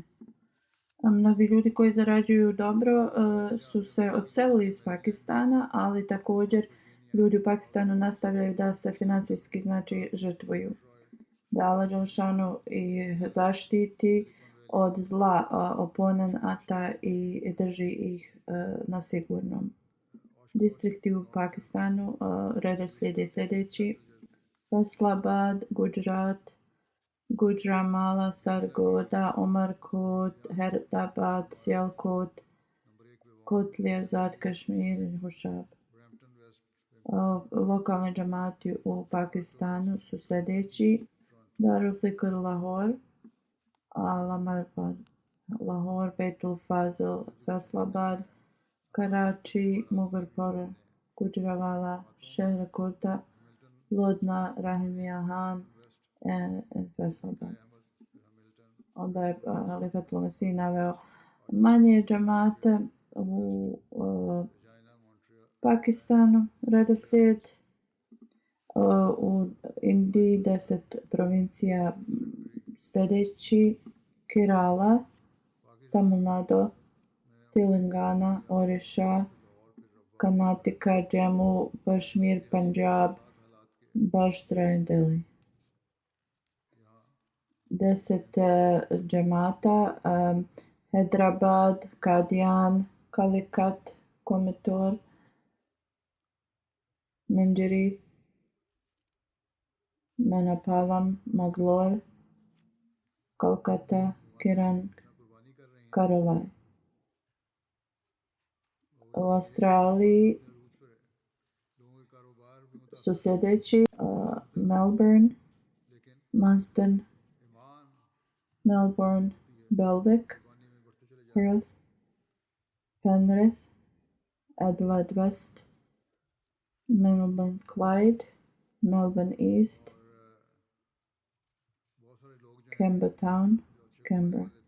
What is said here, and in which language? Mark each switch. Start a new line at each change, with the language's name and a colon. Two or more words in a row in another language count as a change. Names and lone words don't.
Bosnian: Mnogi ljudi koji zarađuju dobro su se odselili iz Pakistana, ali također ljudi u Pakistanu nastavljaju da se financijski znači žrtvuju. Da Allah dželešanu ih zaštiti od zla oponenata i drži ih na sigurnom. Distrikti u Pakistanu redoslijed je sljedeći: Faisalabad, Gujarat, Gujranwala, Sargodha, Umarkot, Hyderabad, Sialkot, Kotli Azad, Kashmir i Hoshab. Lokalni džamati u Pakistanu su sljedeći: Darul Zikr Lahore, Al-Amarpad, Lahore, Baitul Fazil, Faisalabad, Karachi, Mughalpur, Gujranwala, Sheherkota, Ludna, Rahimia Han i Faisalabad. Onda je Halifatul Mesih naveo manje džamate u Pakistanu, redoslijed. U Indiji 10 provincija sljedeći: Kerala, Tamil Nadu, Telangana, Orissa, Karnataka, Jammu, Kashmir, Punjab, Maharashtra i Delhi. 10 džemata: Hyderabad, Qadian, Calicut, Coimbatore, Manjeri, Manapalam, Mangalore, Kolkata, Kiran, Karolai. U Australiji su sljedeći: Melbourne, Marsden, Melbourne, Belvic, Perth, Penrith, Adelaide West, Melbourne Clyde, Melbourne East, Campbelltown, Canberra.